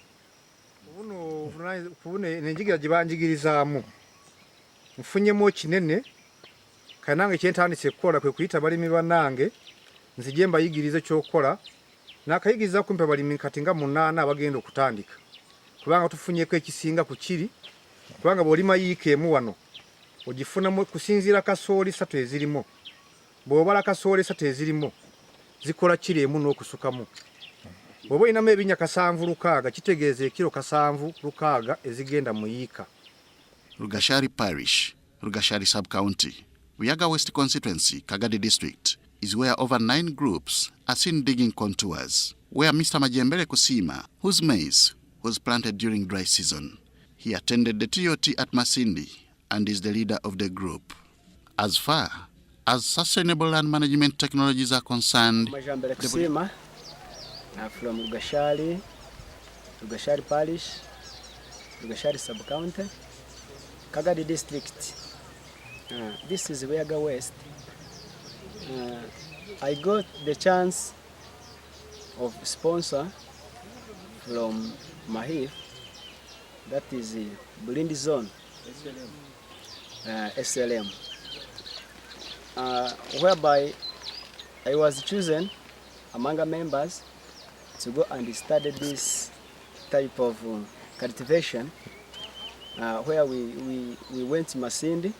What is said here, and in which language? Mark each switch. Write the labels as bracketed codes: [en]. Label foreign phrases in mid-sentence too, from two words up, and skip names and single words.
[lg] buno nenjigira gye banjigirizaamu nfunyemu kinene kanange kyentandise kukola kwe kuyita balimi bannange nzije mbayigirize ky'okola n'akayigiriza kumpe balimi kati nga 8 abagenda okutandika kubanga tufunyeko ekisinga ku kiri kubanga bw'olima yiika emu wano ogifunamu kusinziira kasooli 3 ezirimo bw'obala kasooli 3 ezirimo zikola kiremu n'okusukamu. Bw'oba olinamu ebinnya 7-6 kitegeeza ekiro 7-6 ezigenda mu yiika. [en] Rugashari Parish, Rugashari Sub-County, Buyaga West Constituency, Kagadi District, is where over 9 groups are seen digging contours, where Mr. Majembere Kusima, whose maize was planted during dry season. He attended the TOT at Masindi and is the leader of the group. As far as sustainable land management technologies are concerned, Majembere Kusima from Rugashari Parish, Rugashari Sub-County, Kagadi District. This is Buyaga West. I got the chance of sponsor from Mahif, that is Bulindi Zone, SLM, whereby I was chosen among the members to go and study this type of cultivation, where we went to Masindi.